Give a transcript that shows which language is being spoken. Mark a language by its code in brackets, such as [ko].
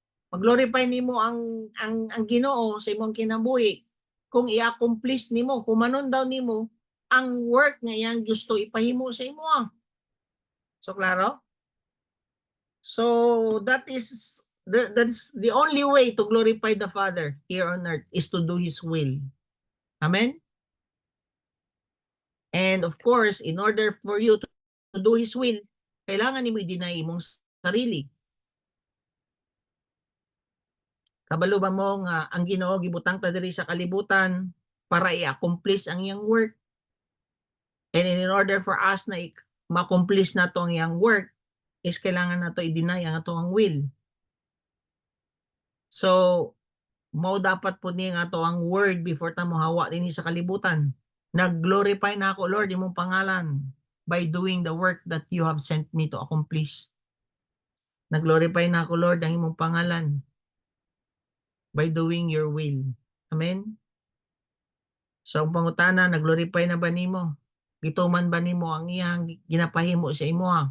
[ceb] Mag-glorify nimo ang Ginoo sa imong kinabuhi kung i-accomplish nimo, humanon daw nimo ang work nga iyang gusto ipahimo sa imo. So klaro? [en] So that is the only way to glorify the Father here on earth is to do His will. Amen? And of course, in order for you to do His will, [ceb] kailangan nimo i-deny imong sarili. Kabalo ba mo nga ang Ginoo gibutang ta diri sa kalibutan para i-accomplish ang iyang work? [en] And in order for us [ceb] na ma-accomplish nato ang iyang work, is kailangan nato i-deny ang atong will. So, mao dapat po ni nga ato ang word before ta mohawa dinhi sa kalibutan. Nag-glorify na ako, Lord, imong pangalan [en] by doing the work that you have sent me to accomplish. [ceb] Nag-glorify na ako, Lord, ang imong pangalan [en] by doing your will. [ceb] Amen? So, ang pangutana, nag-glorify na ba nimo? Gituman ba nimo ang iyang ginapahimo sa imo?